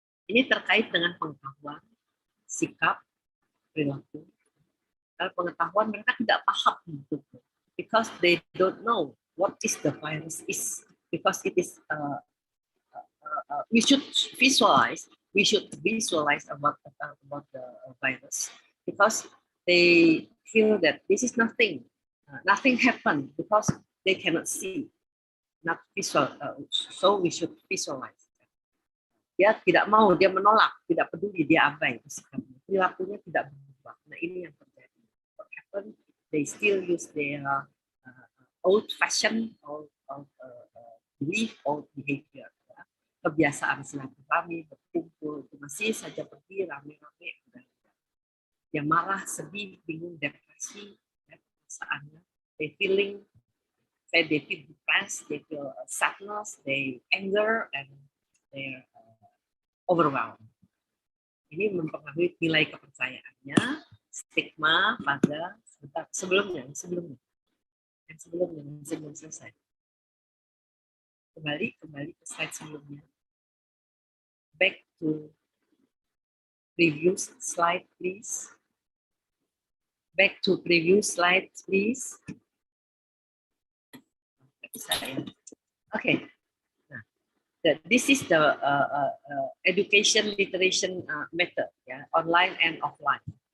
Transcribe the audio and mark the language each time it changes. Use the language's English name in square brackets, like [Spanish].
[Indonesian] Ini terkait dengan pengetahuan, sikap, perilaku. Kalau pengetahuan mereka tidak paham betul, [English] because they don't know what is the virus is, because it is we should visualize about the virus, because they feel that this is nothing happened because they cannot see, not visual, so we should visualize. [Indonesian] Dia tidak mau, dia menolak, tidak peduli, dia abai, perilakunya tidak berubah. Nah, ini yang terjadi. [English] What happened? They still use their old-fashioned belief, old behavior. Ya. [Indonesian] Kebiasaan silaturahmi, berkumpul, itu masih saja pergi rame-rame. Dia marah, sedih, bingung, depresi, ya, perasaannya. [English] They feel depressed, they feel sadness, they anger, and they overwhelmed. [Indonesian] Ini mempengaruhi nilai kepercayaannya, stigma pada sebelum selesai. Kembali ke slide sebelumnya. [English] Back to previous slide, please. Back to previous slide, please. Okay. Nah, this is the education literation method, ya, online and offline.